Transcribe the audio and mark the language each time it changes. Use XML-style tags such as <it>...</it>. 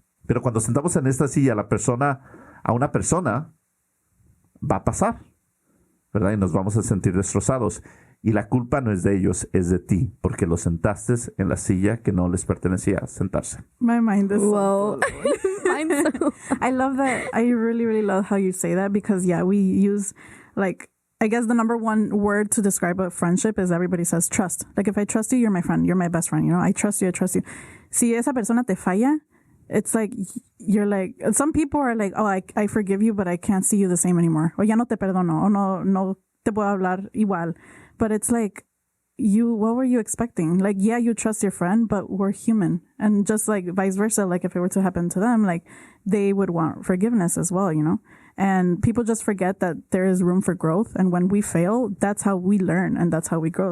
<es>Pero cuando sentamos en esta silla a una persona, va a pasar, ¿verdad? Y nos vamos a sentir destrozados. Y la culpa no es de ellos, es de ti, porque los sentaste en la silla que no les pertenecía sentarse.</es> <en>My mind is Whoa. I love that. I really, really love how you say that because, yeah, we use, like, I guess the number one word to describe a friendship is everybody says trust. Like, if I trust you, you're my friend. You're my best friend, you know? I trust you, I trust you.</en> <es>Si esa persona te falla,</es> <en>it's like, you're like, some people are like, oh, I forgive you, but I can't see you the same anymore.</en> <es>O ya no te perdono. O no te puedo hablar igual.</es> <en>But it's like, what were you expecting? Like, yeah, you trust your friend, but we're human. And just like vice versa, like if it were to happen to them, like they would want forgiveness as well, you know? And people just forget that there is room for growth. And when we fail, that's how we learn and that's how we grow.</en>